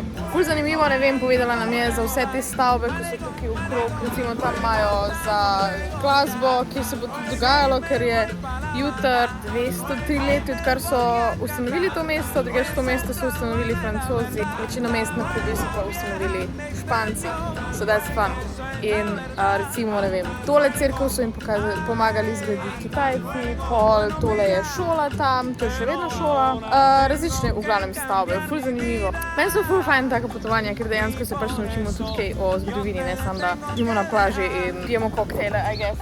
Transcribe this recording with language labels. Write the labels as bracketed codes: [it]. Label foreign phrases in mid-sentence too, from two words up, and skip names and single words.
[sl] Ful zanimivo, ne vem, povedala nam je za vse te stavbe, ko so tukaj okrog, recimo tam imajo za glasbo, kjer se bo tudi dogajalo, ker je jutr 203 leti, odkar so ustanovili to mesto, drugače to mesto so ustanovili Francozi, večino mest na Kubi so pa ustanovili Španci, [en] so that's fun. [sl] In recimo, ne vem, tole cerkev so jim pomagali zgraditi Kitajci, pol tole je šola tam, to je še vedno šola, različne v glavnem stavbe, ful zanimivo. Meni so ful fajn taka potovanja, ker dejansko se pač naučimo tudi kaj o zgodovini, ne samo da idemo na plaži in pijemo koktejle, [en] I guess.